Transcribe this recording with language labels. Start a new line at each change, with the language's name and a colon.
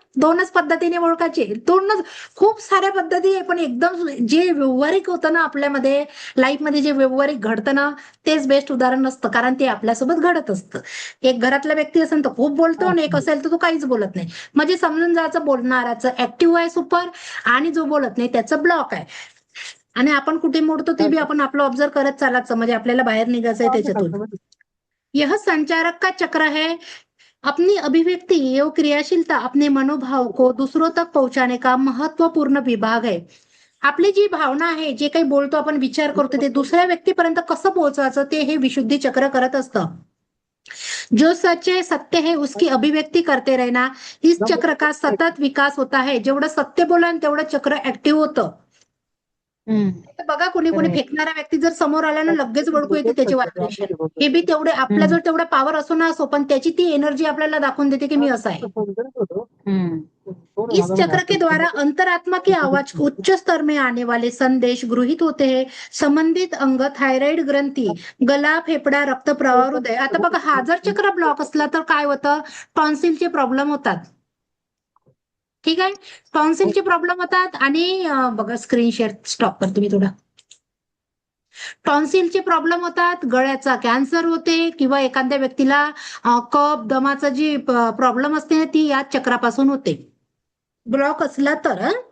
Marathi: दोनच पद्धतीने ओळखायचे. खूप साऱ्या पद्धती आहे, पण एकदम जे व्यावहारिक होतं ना आपल्यामध्ये, लाईफमध्ये जे व्यावहारिक घडतं ना, तेच बेस्ट उदाहरण नसतं, कारण ते आपल्यासोबत घडत असतं. एक घरातला व्यक्ती असेल तर खूप बोलतो आणि एक असेल तर तो काहीच बोलत नाही. म्हणजे समजून जायचं बोलणाराचं ऍक्टिव्ह आहे सुपर, आणि जो बोलत नाही त्याचं ब्लॉक आहे. आणि आपण कुठे मोडतो ते बी आपण आपलं ऑब्झर्व करत चालायचं, म्हणजे आपल्याला बाहेर निघायचंय त्याच्यातून.
Hindi: यह संचारक का चक्र है. अपनी अभिव्यक्ति एवं क्रियाशीलता अपने मनोभाव को दूसरों तक पहुंचाने का महत्वपूर्ण विभाग है.
Marathi: आपली जी भावना आहे, जे काही बोलतो आपण, विचार करतो, ते दुसऱ्या व्यक्तीपर्यंत कसं पोहोचवायचं ते हे विशुद्धी चक्र करत असतं.
Hindi: जो सच है, सत्य है, उसकी अभिव्यक्ती करते रहना, इस चक्र का सतत विकास होता है.
Marathi: जेवढं सत्य बोलाल तेवढं चक्र ऍक्टिव्ह होतं. तर बघा, कोणी फेकणारा व्यक्ती जर समोर आला ना, लगेच ओळखू येते त्याचे व्हायब्रेशन. हे बी तेवढे आपल्याजवळ तेवढा पॉवर असो ना असो, पण त्याची ती एनर्जी आपल्याला दाखवून देते की मी असा आहे.
Hindi: इस चक्र के द्वारा अंतरात्मा की आवाज को उच्च स्तर में आने वाले संदेश गृहित होते हैं. संबंधित अंग, थायरॉइड ग्रंथी, गला, फेफडा, रक्त प्रवाह, हृदय.
Marathi: आता बघा, हा जर चक्र ब्लॉक असला तर काय होतं? टॉन्सिलचे प्रॉब्लेम होतात. ठीक आहे, टॉन्सिलचे प्रॉब्लेम होतात. आणि बघा, स्क्रीन शेअर स्टॉप करतो मी थोडा. टॉन्सिलचे प्रॉब्लेम होतात, गळ्याचा कॅन्सर होते, किंवा एखाद्या व्यक्तीला कफ, दमाचा जी प्रॉब्लेम असते ती या चक्रापासून होते, ब्लॉक असला तर.